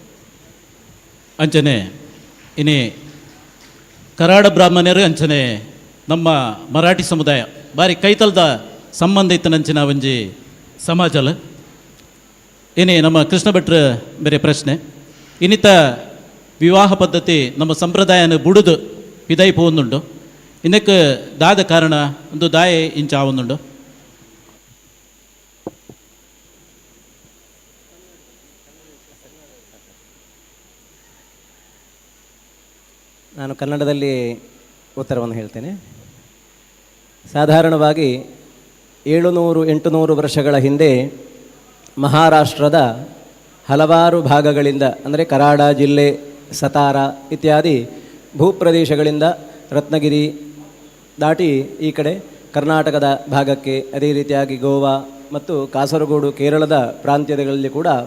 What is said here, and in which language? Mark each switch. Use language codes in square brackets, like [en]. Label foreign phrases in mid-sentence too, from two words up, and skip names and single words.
[tcy] ಅಂಚನೆ ಇನಿ ಕರಾಡ ಬ್ರಾಹ್ಮಣರು ಅಂಚನೆ ನಮ್ಮ ಮರಾಠಿ ಸಮುದಾಯ ಬಾರಿ ಕೈತಲ್ದ ಸಂಬಂಧ ಇತ್ತನಂಚಿನ ಒಂಜಿ ಸಮಾಜಲ ಏನೇ ನಮ್ಮ ಕೃಷ್ಣ ಭಟ್ರ ಬೇರೆ ಪ್ರಶ್ನೆ ಇನ್ನಿತ ವಿವಾಹ ಪದ್ಧತಿ ನಮ್ಮ ಸಂಪ್ರದಾಯನ ಬುಡುದು ಪಿದೈ ಪೋಂದುಂಡು ಇನ್ನಕ್ಕೆ ದಾದ ಕಾರಣ ಒಂದು ದಾಯ ಇಂಚ ಆವೊಂದುಂಡು. [kn] ನಾನು ಕನ್ನಡದಲ್ಲಿ ಉತ್ತರವನ್ನು ಹೇಳ್ತೇನೆ. ಸಾಧಾರಣವಾಗಿ 700-800 ವರ್ಷಗಳ ಹಿಂದೆ ಮಹಾರಾಷ್ಟ್ರದ ಹಲವಾರು ಭಾಗಗಳಿಂದ ಅಂದರೆ ಕರಾಡ ಜಿಲ್ಲೆ, ಸತಾರ ಇತ್ಯಾದಿ ಭೂಪ್ರದೇಶಗಳಿಂದ ರತ್ನಗಿರಿ ದಾಟಿ ಈ ಕಡೆ ಕರ್ನಾಟಕದ ಭಾಗಕ್ಕೆ, ಅದೇ ರೀತಿಯಾಗಿ ಗೋವಾ ಮತ್ತು ಕಾಸರಗೋಡು ಕೇರಳದ ಪ್ರಾಂತ್ಯಗಳಲ್ಲಿ ಕೂಡ